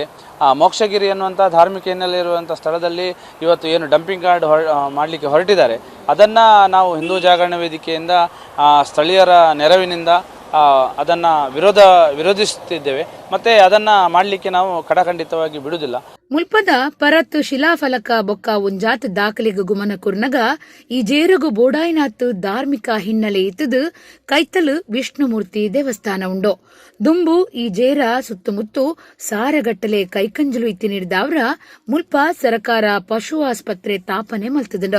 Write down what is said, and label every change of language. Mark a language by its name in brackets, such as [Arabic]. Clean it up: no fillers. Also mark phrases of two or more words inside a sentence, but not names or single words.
[Kannada] ಮೋಕ್ಷಗಿರಿ ಅನ್ನುವಂಥ ಧಾರ್ಮಿಕ ಹಿನ್ನೆಲೆ ಇರುವಂಥ ಸ್ಥಳದಲ್ಲಿ ಇವತ್ತು ಏನು [English] dumping yard [Kannada] ಮಾಡಲಿಕ್ಕೆ ಹೊರಟಿದ್ದಾರೆ, ಅದನ್ನು ನಾವು ಹಿಂದೂ ಜಾಗರಣ ವೇದಿಕೆಯಿಂದ ಸ್ಥಳೀಯರ ನೆರವಿನಿಂದ ಅದನ್ನು ವಿರೋಧಿಸುತ್ತಿದ್ದೇವೆ ಮತ್ತು ಅದನ್ನು ಮಾಡಲಿಕ್ಕೆ ನಾವು ಕಡಖಂಡಿತವಾಗಿ ಬಿಡುವುದಿಲ್ಲ. [Tulu] ಮುಲ್ಪದ ಪರತ್ ಶಿಲಾಫಲಕ ಬೊಕ್ಕ ಒಂಜಾತ್ ದಾಖಲೆಗ್ ಗುಮನ ಕುರ್ನಗ ಈ ಜೇರಗು ಬೋಡಾಯಿನಾತ್ ಧಾರ್ಮಿಕ ಹಿನ್ನೆಲೆ ಇತ್ತದು ಕೈತಲು ವಿಷ್ಣುಮೂರ್ತಿ ದೇವಸ್ಥಾನ ಉಂಡು. ದುಂಬು ಈ ಜೇರ ಸುತ್ತಮುತ್ತು ಸಾರಗಟ್ಟಲೆ ಕೈಕಂಜಲು ಇತ್ತಿ ನೀಡಿದವ್ರ ಮುಲ್ಪ ಸರಕಾರ ಪಶು ಆಸ್ಪತ್ರೆ ತಾಪನೆ ಮಲ್ತದಂಡು.